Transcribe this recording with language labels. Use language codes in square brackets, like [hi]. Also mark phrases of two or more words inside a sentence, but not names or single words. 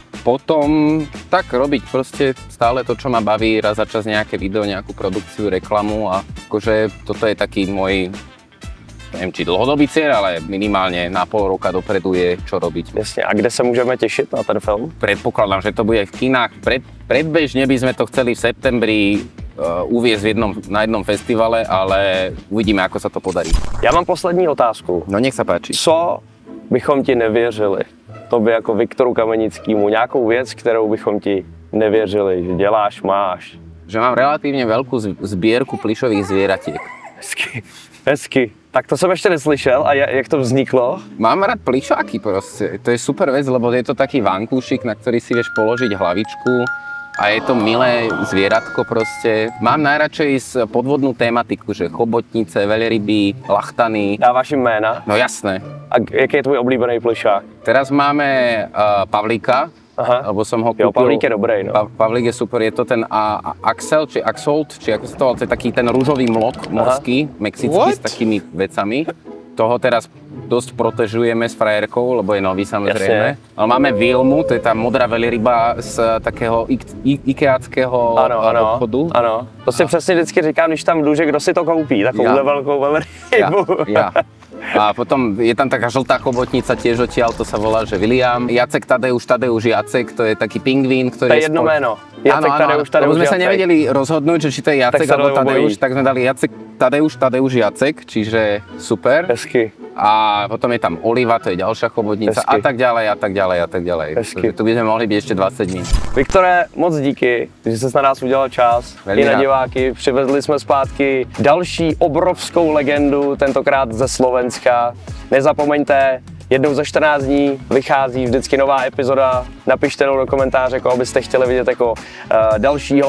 [sk] Potom tak robiť proste stále to, čo ma baví, raz za čas nejaké video, nejakú produkciu, reklamu a akože toto je taký môj, neviem či dlhodobý cieľ, ale minimálne na pol roka dopredu je čo robiť. Jasne, a kde sa môžeme tešiť na ten film? Predpokladám, že to bude v kinách. Predbežne by sme to chceli v septembri uviezť na jednom festivale, ale uvidíme, ako sa to podarí. [cs] Já mám poslední otázku. [sk] No nech sa páči. [cs] Co bychom ti nevěřili? Tobě jako Viktoru Kamenickému, nějakou věc, kterou bychom ti nevěřili, že děláš, máš? [sk] Že mám relatívne veľkú zbierku plyšových zvieratiek. [cs] Hezky, hezky. Tak to jsem ještě neslyšel a jak to vzniklo? [sk] Mám rád plyšáky proste. To je super vec, lebo je to taký vankúšik, na ktorý si vieš položiť hlavičku a je to milé zvieratko proste. Mám najradšej podvodnú tematiku, že chobotnice, veľryby, lachtany. [cs] Dáváš jim jména? No jasné. A jaký je tvůj oblíbený plišák? [sk] Teraz máme Pavlíka, lebo som ho kúpil. [cs] Jo, Pavlík je dobrý, no. [sk] Pavlík je super, je to ten Axel, či Axolt, či ako sa to volá, to je taký ten rúžový mlok morský, mexický, s takými vecami. Toho teraz dosť protežujeme s frajerkou, lebo je nový samozrejme. Ale máme Vilmu, to je tá modrá veľryba z takého ikeáckého obchodu. [cs] Ano, to si přesně vždycky říkám, když tam jdu, že kdo si to koupí, takovouhle velkou veľrybu. [sk] Ja. A potom je tam taká žltá chobotnica tiež odtiaľ, to sa volá, že William. Jacek Tadeusz Jacek, to je taký pingvín, ktorý [cs] to je jedno jméno. Jacek Tadeusz [sk] Lebo sme sa nevedeli rozhodnúť, že či to je Jacek alebo Tadeusz, tak sme dali Jacek Tadeusz Jacek, čiže super. [cs] Hezky. [sk] A potom je tam Oliva, to je ďalšia chobotnica a tak ďalej a tak ďalej a tak ďalej. [cs] Hezky. [sk] Tu by sme mohli byť ešte 20 dní. [cs] Viktore, moc díky, že jsi na nás udělal čas. Velmi I na rád. diváky. Přivezli jsme zpátky další obrovskou legendu, tentokrát ze Slovenska. Nezapomeňte, jednou za 14 dní vychází vždycky nová epizoda. Napište do komentáře, koho byste chtěli vidět jako dalšího.